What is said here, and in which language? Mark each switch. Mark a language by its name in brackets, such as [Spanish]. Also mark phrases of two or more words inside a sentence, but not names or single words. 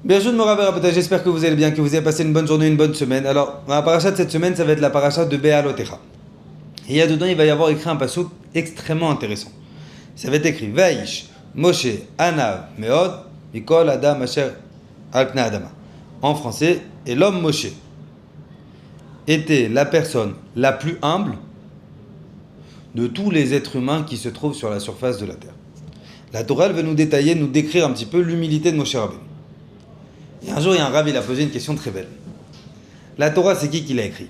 [French] Bien sûr, [Hebrew] מורי ורבותי, [French] j'espère que vous allez bien, que vous avez passé une bonne journée, une bonne semaine. Alors, la paracha de cette semaine, ça va être la paracha de Be'alotecha. Et il y a dedans, il va y avoir écrit un passouk extrêmement intéressant. Ça va être écrit [Hebrew] והאיש משה ענו מאד מכל האדם אשר על פני האדמה. [French] En français, et l'homme Moshe était la personne la plus humble de tous les êtres humains qui se trouvent sur la surface de la terre. La Torah, elle veut nous détailler, nous décrire un petit peu l'humilité de Moshe Rabbeinu. Et un jour, il y a un rav, il a posé une question très belle. La Torah, c'est qui l'a écrit?